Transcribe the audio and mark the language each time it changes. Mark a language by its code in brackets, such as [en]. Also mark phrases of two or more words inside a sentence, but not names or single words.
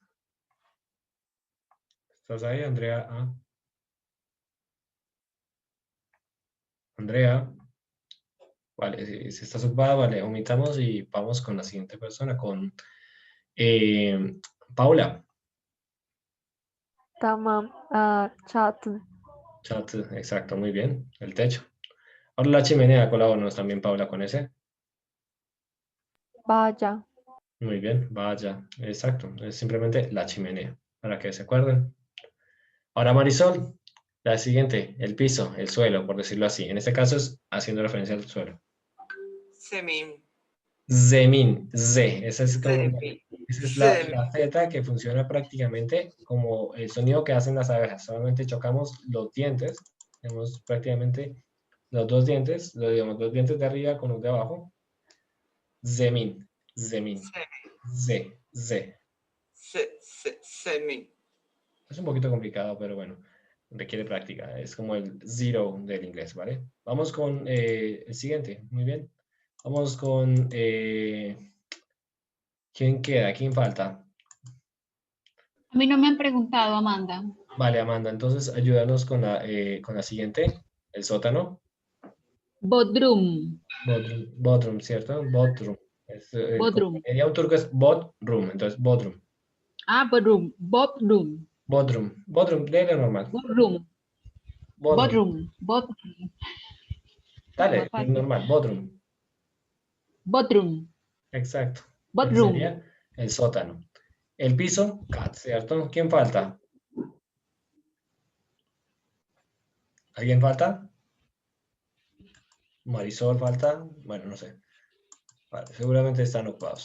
[es] ¿Estás ahí, Andrea A? Andrea. Vale, si estás ocupada, vale, omitamos y vamos con la siguiente persona, con Paula. [tr] Tamam. Çatı. [es] Chat, exacto, muy bien. El techo. Ahora la chimenea, colabóranos también, Paula, con ese. [tr] Baca. [es] Muy bien, vaya, exacto. Es simplemente la chimenea, para que se acuerden. Ahora Marisol, la siguiente, el piso, el suelo, por decirlo así. En este caso es haciendo referencia al suelo. [tr] Zemin. Zemin, Z. [es] Esa es, como, [tr] Zemin. [es] esa es [tr] Zemin. [es] la Z que funciona prácticamente como el sonido que hacen las abejas. Solamente chocamos los dientes. Tenemos prácticamente los dos dientes, digamos, los dientes de arriba con los de abajo. [tr] Zemin, Zemin. Z, Z. Zemin. [es] Es un poquito complicado, pero bueno, requiere práctica. Es como el zero del inglés, ¿vale? Vamos con el siguiente. Muy bien. Vamos con... ¿quién queda? ¿Quién falta? A mí no me han preguntado, Amanda. Vale, Amanda. Entonces, ayúdanos con la siguiente. El sótano. [tr] Bodrum. [es] Bodrum, ¿cierto? Bodrum. [tr] Bodrum. [es] Sería un turco es bodrum, entonces bodrum. [tr] Ah, bodrum. Bodrum. [es] Bodrum, léelo normal. [tr] Bodrum. Bodrum. Bodrum. [es] Dale, normal, bodrum. [tr] Bodrum. [es] Exacto. [tr] Bodrum. [es] Sería el sótano. El piso, cat, ¿cierto? ¿Quién falta? ¿Alguien falta? Marisol falta, bueno, no sé. Vale, seguramente están ocupados.